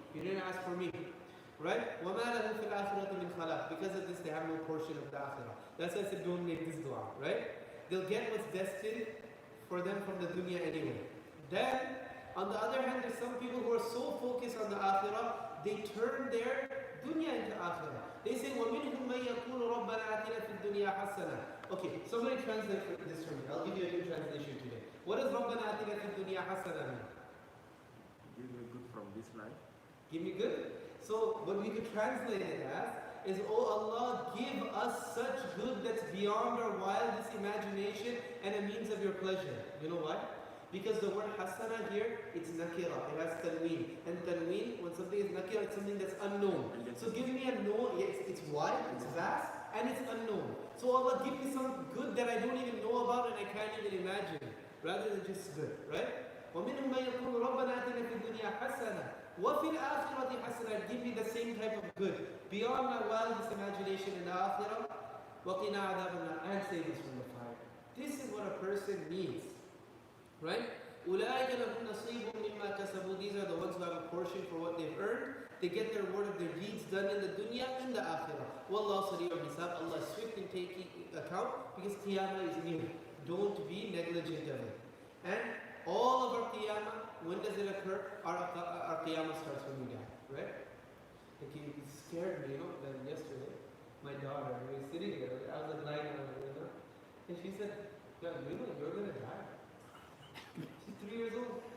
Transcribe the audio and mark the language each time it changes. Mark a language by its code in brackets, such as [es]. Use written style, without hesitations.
[en] You didn't ask for me. Right? [ar] وَمَا لَهُ فِي الْآخِرَةِ مِنْ خَلَقٍ. [en] Because of this, they have no portion of the akhirah. That's why I said, don't make this dua. Right? They'll get what's destined for them from the dunya anyway. Then, on the other hand, there's some people who are so focused on the akhirah, they turn their dunya into akhirah. They say, [ar] وَمِنْهُمْ مَنْ يَقُولُ رَبَّنَا آتِنَا فِي الدُّنْيَا حَسَنًا. [en] Okay, somebody translate this for me. I'll give you a new translation today. What does [ar] رَبَّنَا آتِنَا فِي الدُّنْيا حَسَنًا [en] mean? Give me good from this life. Give me good? So, what we could translate it as is, "Oh Allah, give us such good that's beyond our wildest imagination and a means of your pleasure." You know why? Because the word hasana here, it's nakira, it has tanween. And tanween, when something is nakira, it's something that's unknown. So give me a known, it's wide, it's vast, and it's unknown. So Allah, give me some good that I don't even know about and I can't even imagine, rather than just good, right? [ar] وَمِنْهُمْ مَنْ يَقُولُ رَبَّنَا آتِنَا فِي الدُّنْيَا حَسَنًا وَفِي الْآخِرَةِ حَسَنًا. [en] Give me the same type of good, beyond my wildest imagination in the akhirah. [ar] وَقِنَا عَذَابَ النَّارِ. [en] And save us from the fire. This is what a person needs. Right? [ar] أُولَٰئِكَ لَهُمْ نَصِيبٌ مِمَّا كَسَبُوا. [en] These are the ones who have a portion for what they've earned. They get their reward of their deeds done in the dunya and the akhirah. [ar] وَاللَّهُ سَرِيعُ الْحِسَابِ. [en] Allah is swift in taking account because qiyamah is near. Don't be negligent of it. And all of our qiyamah, when does it occur? Our qiyamah starts when we die. Right? Like it scared me, that yesterday, my daughter, we were sitting there, I was lying on her, and she said, "Yeah, you're going to die." She's 3 years old.